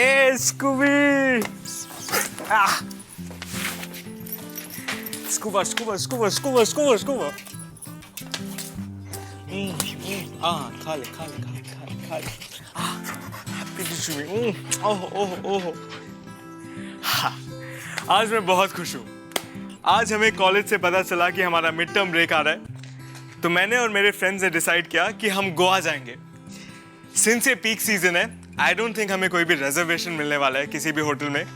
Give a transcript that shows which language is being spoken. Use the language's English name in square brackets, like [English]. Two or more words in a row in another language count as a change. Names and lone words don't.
[English] Scooby! Ah! Scuba, scuba, scuba, scuba, scuba, scuba. [Hindi] खा ले खा ले खा ले खा ले खा ले. [English] Happy to see you. ओह. [Hindi] हाँ, आज मैं बहुत खुश हूँ. आज हमें कॉलेज से पता चला कि हमारा [English] mid term break [Hindi] आ रहा है. तो मैंने और मेरे फ्रेंड्स ने डिसाइड किया कि हम गोवा जाएंगे. सिंस ये [English] peak season [Hindi] है, [English] I don't think [Hindi] हमें कोई भी रिजर्वेशन मिलने वाला है किसी भी होटल में.